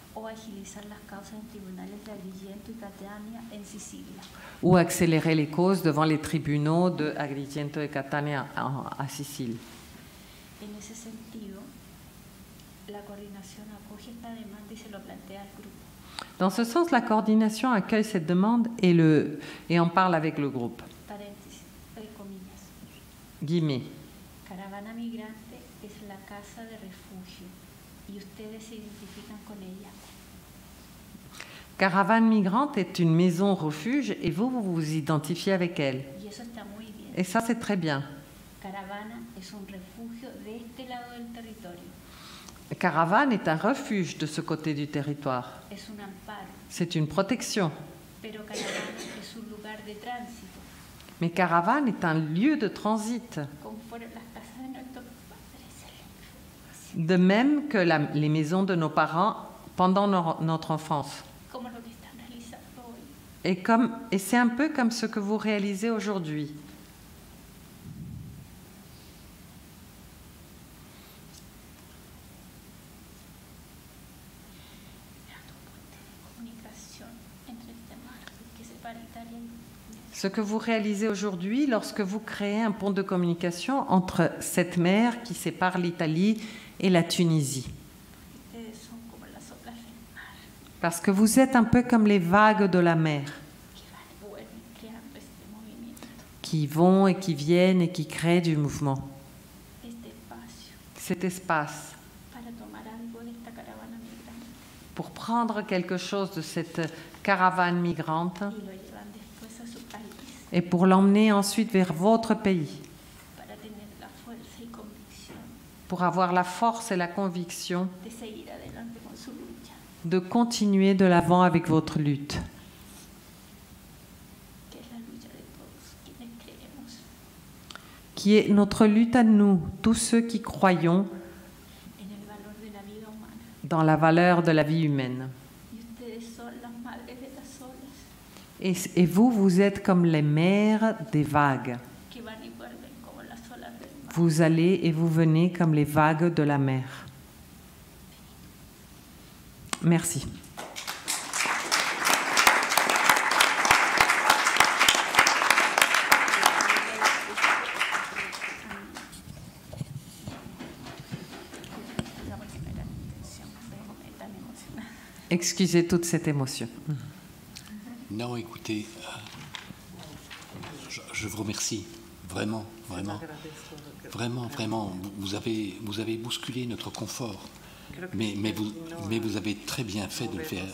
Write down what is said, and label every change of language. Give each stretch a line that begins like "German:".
Spanish: o agilizar las causas en tribunales de Agrigento y Catania en Sicilia.
French: ou accélérer les causes devant les tribunaux de Agrigento et Catania à Sicile.
Spanish: En ese sentido, la coordinación acoge esta demanda y se lo plantea al grupo.
French: Dans ce sens, la coordination accueille cette demande et en parle avec le groupe.
Spanish: Paréntesis, comillas.
French: Guillemets.
Spanish: Caravana Migrante es la casa de refugio y ustedes se identifican con ella.
French: Caravane Migrante est une maison refuge et vous vous identifiez avec elle.
Spanish: Y eso está muy bien.
French: Et ça, c'est très bien.
Spanish: Caravana es un refugio de este lado del territorio.
French: Caravane est un refuge de ce côté du territoire.
Spanish: Es un amparo,
French: C'est une protection.
Spanish: pero Caravana es un lugar de tránsito,
French: Mais Caravane est un lieu de transit,
Spanish: como fueron las casas de nuestros padres,
French: de même que les maisons de nos parents pendant notre enfance.
Spanish: como lo que están realizando hoy.
French: Et c'est un peu comme ce que vous réalisez aujourd'hui.
Spanish: Comunicación entre este mar que separa Italia y
French: Ce que vous réalisez aujourd'hui lorsque vous créez un pont de communication entre cette mer qui sépare l'Italie et la Tunisie.
Spanish: ustedes son como las olas del mar
French: Parce que vous êtes un peu comme les vagues de la mer,
Spanish: que van y vuelven creando este movimiento,
French: qui vont et qui viennent et qui créent du mouvement.
Spanish: este espacio,
French: Cet espace,
Spanish: para tomar algo de esta caravana migrante
French: pour prendre quelque chose de cette caravane migrante
Spanish: y lo llevan después a su país
French: et pour l'emmener ensuite vers votre pays,
Spanish: para tener la fuerza y convicción
French: pour avoir la force et la conviction
Spanish: de seguir adelante con su lucha,
French: de continuer de l'avant avec votre lutte,
Spanish: que es la lucha de todos quienes creemos
French: qui est notre lutte à nous, tous ceux qui croyons
Spanish: en el valor de la vida humana.
French: dans la valeur de la vie humaine.
Spanish: Y ustedes son las madres de las olas,
French: Et vous, vous êtes comme les mers des vagues.
Spanish: que van y vuelven como las olas del mar.
French: Vous allez et vous venez comme les vagues de la mer. Merci.
Spanish: Digamos que no era mi intención, verme tan emocionada.
French: Excusez toute cette émotion. Non, écoutez, je vous remercie, vraiment, vraiment, vraiment, vraiment. Vous avez bousculé notre confort, mais vous avez très bien fait de le faire.